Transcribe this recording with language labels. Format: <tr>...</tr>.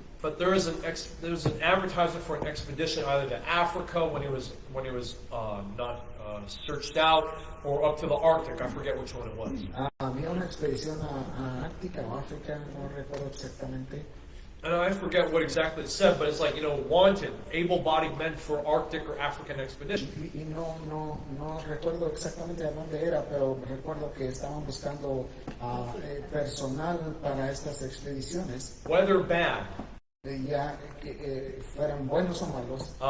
<en>but there was an advertisement for an expedition either to Africa when it was not searched out, or up to the Arctic. I forget which one it was.</en> <es>había una expedición a Ártica o África, no recuerdo exactamente.</es> <en>And I forget what exactly it said, but it's like, wanted, able-bodied men for Arctic or African expedition.</en> <es>Y no recuerdo exactamente a dónde era, pero recuerdo que estaban buscando personal para estas expediciones,</es> <en>Weather bad.</en> <es>ya que fueran buenos o malos,</es>